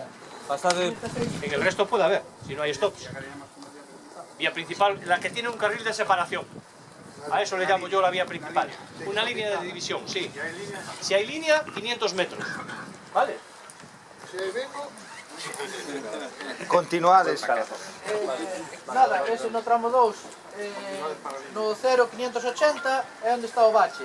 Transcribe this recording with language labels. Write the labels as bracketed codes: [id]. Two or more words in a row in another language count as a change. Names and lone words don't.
[es] Bastante. En el resto puede haber, si no hay stops. Vía principal, la que tiene un carril de separación. A eso le llamo yo la vía principal. Una línea de división, sí. Si hay línea, 500 metros. ¿Vale? [gl] Continuades. Nada, ese no tramo 2, no 0580 é onde está o bache.